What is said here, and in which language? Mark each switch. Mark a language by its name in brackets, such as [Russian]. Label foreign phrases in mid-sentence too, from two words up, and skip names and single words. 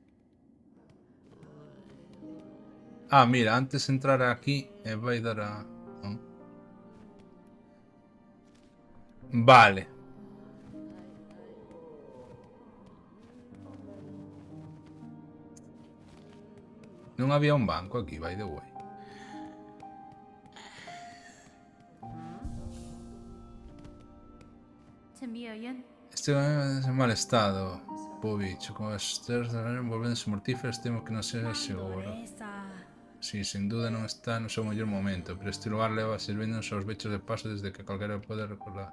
[Galician] Ah, mira, antes de entrar aquí vai dar a... Vale. Non había un banco aquí, [English] by the way. [Galician] Este é en mal estado. Po bicho, con as terras de arena volvéndose mortíferas, temo que non sexa seguro. Si, [Spanish] sin duda [Galician] non está no seu mellor momento, pero este lugar leva sirvéndonos aos bechos de paso desde que calquera pode recordar.